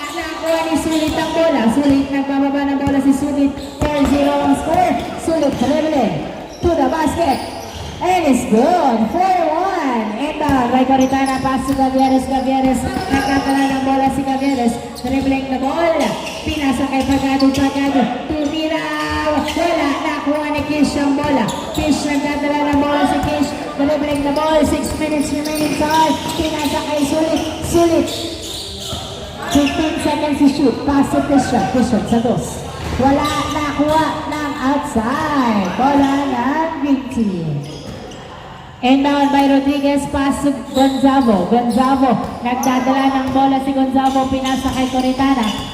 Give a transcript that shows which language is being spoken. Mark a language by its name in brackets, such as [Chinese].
[Filipino] Nakuha ni Sulit ang bola. Sulit nagbababa ng bola si Sulit. 4-0 ang score. [English] Sulit dribbling to the basket. And it's good. 4-1. Inbound by Coretana. Pass to Gavieres. Gavieres. [Filipino] Nagkakala ng bola si Gavieres. [English] Dribbling the ball. [Filipino] Pinasa kay Pagado. Pagado. Tumira. Wala. Nakuha ni Kish ang bola. Kish nagdadala ng bola si Kish. [English] Dribbling the ball. 6 minutes remaining time. [Filipino] Pinasa kay [English] Sulit. Sulit. 15 seconds to shoot. Pass to Christian. Christian [Filipino] sa dos. Wala. Nakuha ng outside. Bola ng Green Team. [English] Inbound by [Filipino] Rodriguez, [English] pass to [Filipino] Gonzalo. Gonzalo, nagdadala ng bola si Gonzalo, pinasa kay Coretana.